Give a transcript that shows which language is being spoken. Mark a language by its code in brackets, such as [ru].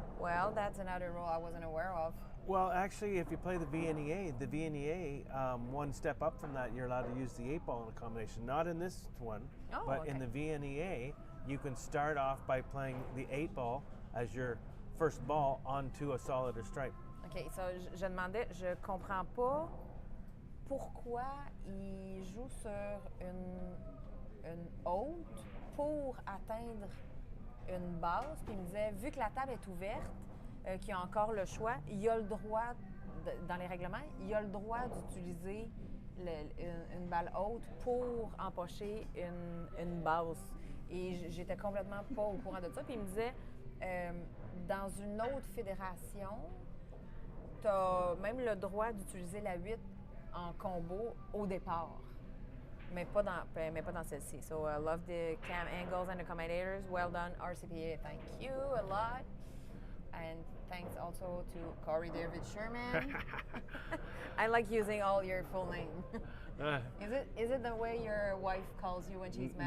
[en] Well, that's another rule I wasn't aware of. Well, actually, if you play the VNEA, one step up from that, you're allowed to use the 8-ball in a combination. Not in this one, Oh, but okay. in the VNEA, you can start off by playing the 8-ball as your first ball onto a solid or stripe. OK, so [fr] je demandais, je comprends pas pourquoi il joue sur une haute pour atteindre une base. Puis il me disait, vu que la table est ouverte, qu'il a encore le choix, il a le droit, dans les règlements, il a le droit d'utiliser une balle haute pour empocher une base. Et j'étais complètement pas au courant de ça. Puis il me disait, dans une autre fédération, tu as même le droit d'utiliser la 8 en combo au départ, mais pas dans celle-ci. [en] So I love the cam angles and the commentators. Well done, RCPA. Thank you a lot. And thanks also to Corey David Sherman. I like using all your full name. Is it the way your wife calls you when she's mad?